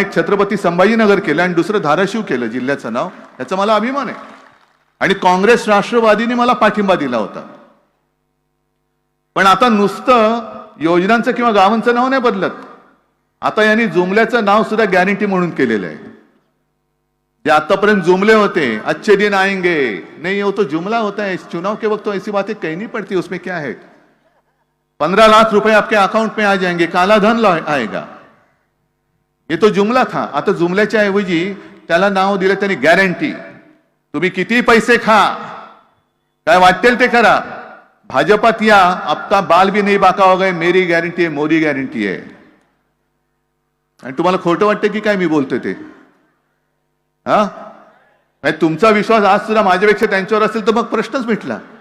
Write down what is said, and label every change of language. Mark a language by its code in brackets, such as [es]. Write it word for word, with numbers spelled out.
[mr] एक छत्रपती संभाजीनगर केलं आणि दुसरं धाराशिव केलं जिल्ह्याचं नाव, याचा मला अभिमान आहे. आणि काँग्रेस राष्ट्रवादीने मला पाठिंबा दिला होता. पण आता नुसतं योजनांचं किंवा गावांचं नाव नाही बदलत. आता यांनी जुमल्याचं नाव सुद्धा गॅरंटी म्हणून केलेलं आहे. जे आतापर्यंत जुमले होते, [hi] अच्छे दिन आएंगे, नहीं हो तो जुमला होता है, इस चुनाव के वक्त तो ऐसी बातें कहनी पड़ती, उसमें क्या है? पंद्रह लाख रुपए आपके अकाउंट में आ जाएंगे, काला धन आएगा, [mr] हे तो [hi] जुमला था. [mr] आता जुमल्याच्या ऐवजी त्याला नाव दिलं त्यांनी गॅरंटी. तुम्ही किती पैसे खा, काय वाटेल ते करा, भाजपात या, [hi] आपता बाल भी नाही बाका हो गए, मेरी गॅरंटी [mr] आहे, मोदी गॅरंटी आहे. आणि तुम्हाला खोटं वाटतं की काय मी बोलतोय ते? हा, म्हणजे तुमचा विश्वास आज सुद्धा माझ्यापेक्षा त्यांच्यावर असेल तर मग प्रश्नच मिटला.